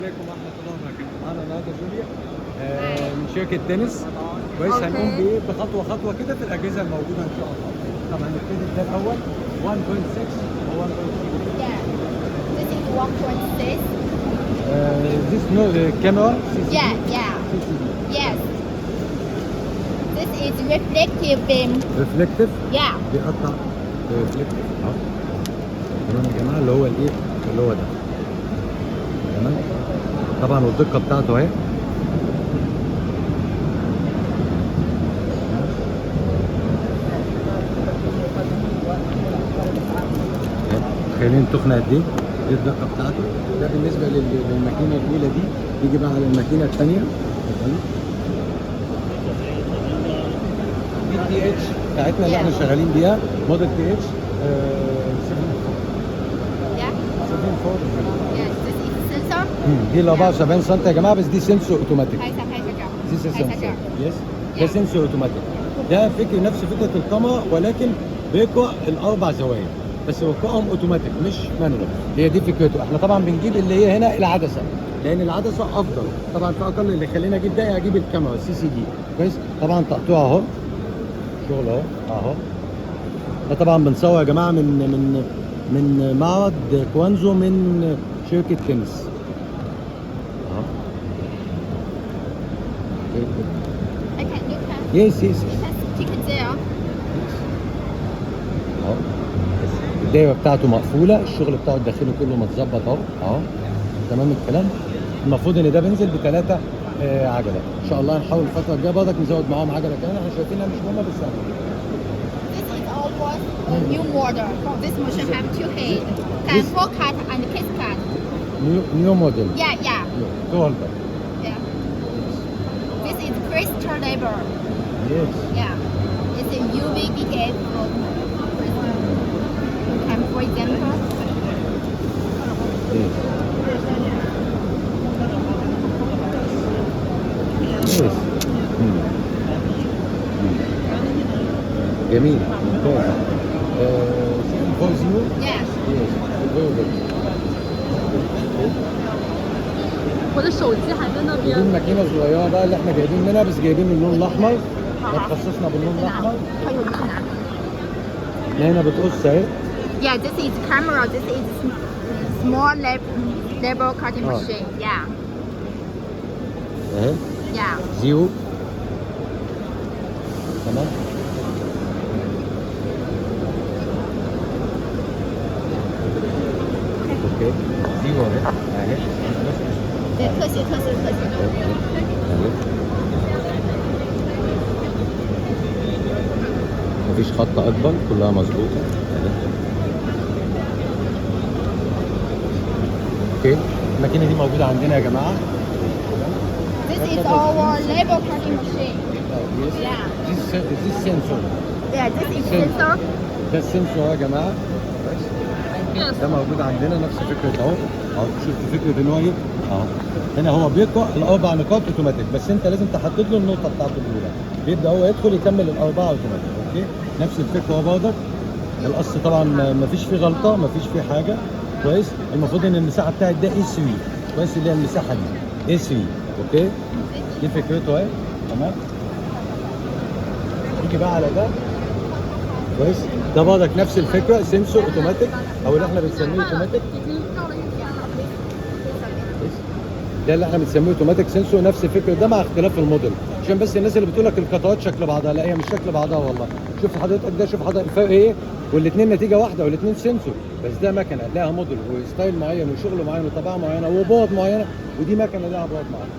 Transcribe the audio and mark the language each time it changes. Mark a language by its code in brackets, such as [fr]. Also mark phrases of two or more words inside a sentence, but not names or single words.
[ar] عليكم ورحمة الله وبركاته. معانا النهارده جوليا من شركة تنس. كويس. هنقوم بإيه بخطوة خطوة كده في الأجهزة الموجودة إن شاء الله. طبعا هنبتدي ده الأول 1.6 و 1.3. [en] Yeah, this is 1.6. This no camera. CCD. Yeah. CCD. Yes. This is reflective beam. [ar] ريفلكتيف. Yeah. بيقطع ريفلكتيف أهو. تمام يا جماعة اللي هو الإيه؟ اللي هو ده. تمام. طبعا والدقة بتاعته أهي. خلينا تخنق قد ايه؟ دي الدقه بتاعته. ده بالنسبه للماكينه الاولى دي. يجي بقى على الماكينه الثانيه. دي تي اتش بتاعتنا اللي احنا شغالين بيها موديل تي اتش 74. Yeah. 74. [en] Yes. This is sensor. [ar] دي ال 74 سم يا جماعه، بس دي [en] sensor automatic. [zh] 拍一下，拍一下这儿， [ar] دي سنسور [zh] 拍一下这儿。 [ar] يس. ده [en] sensor automatic. [ar] ده نفس فكره الكاميرا، ولكن بيقرا الاربع زوايا بس بيقراهم اوتوماتيك مش مانوال. هي دي فكرته. احنا طبعا بنجيب اللي هي هنا العدسه، لان العدسه افضل طبعا. في اقل اللي خلينا اجيب ده اجيب الكاميرا السي سي دي. كويس. طبعا تقطيع اهو، شغل اهو. ده طبعا بنصور يا جماعه من معرض كوانزو من شركه تنس اهو. [en] Okay, you can يس you can stick it there. [ar] اهو. الدايره بتاعته مقفوله، الشغل بتاعه الداخلي كله متظبط اهو. تمام الكلام. المفروض ان ده بينزل بثلاثه عجله. ان شاء الله هنحاول الفتره الجايه برضك نزود معاهم عجله كمان. احنا شايفينها مش مهمه بس [en] This is almost a new model. This machine have two head. Can full cut and kiss cut. new model. Yeah. two holder. Yeah. This is crystal labor. يس. Yeah. It's a UV BKF for crystal. Can for example. يس. [ar] جميل ممتاز. [en] four zero. Yeah. Yes. Very good. [zh] 我的手机还在那 دي 边。 [ar] الماكينه الصغيره بقى اللي احنا جايبين منها، بس جايبين اللون الاحمر. تخصصنا باللون الاحمر. [zh] 它有指南。 [ar] اللي هنا بتقص اهي. [en] Yeah, this is camera. This is small label cutting Oh. machine. Yeah. اهي Yeah. [ar] زيرو. تمام. [en] okay zero [ar] اهي. [zh] 对，特写。 [ar] مفيش خط اكبر، كلها مظبوطه. اوكي. الماكينه دي موجوده عندنا يا جماعه. [en] This is our label cutting machine. Yes. Yeah. This sensor. Yeah, this is Sensor. sensor. [ar] ده السنسور يا جماعه. ده موجود عندنا نفس فكره اهو. شفت فكره ان هو ايه؟ اهو. هنا هو بيقرا الاربع نقاط اوتوماتيك، بس انت لازم تحدد له النقطه بتاعته الاولى. بيبدا هو يدخل يكمل الاربعه اوتوماتيك. اوكي. نفس الفكره هو برضك. القص طبعا ما فيش فيه غلطه، ما فيش فيه حاجه. كويس. المفروض ان المساحه بتاعت ده اي 3. كويس. اللي هي المساحه دي اي 3. اوكي. دي فكرته اهي. تمام. نيجي بقى على ده. كويس. ده برضك نفس الفكره، [en] sensor automatic [ar] او اللي احنا بنسميه اوتوماتيك. [zh] 已经到了1天了。 [ar] ده اللي احنا بنسميه [en] automatic sensor. [ar] نفس الفكره ده مع اختلاف الموديل، عشان بس الناس اللي بتقول لك القطعات شكل بعضها، لا هي مش شكل بعضها والله. شوف حضرتك ده، شوف حضرتك الفرق ايه، والاثنين نتيجه واحده والاثنين سنسور، بس ده مكنه لها موديل وستايل معين وشغل معين وطباعه معينه وبعد معينه، ودي مكنه لها بعد معين.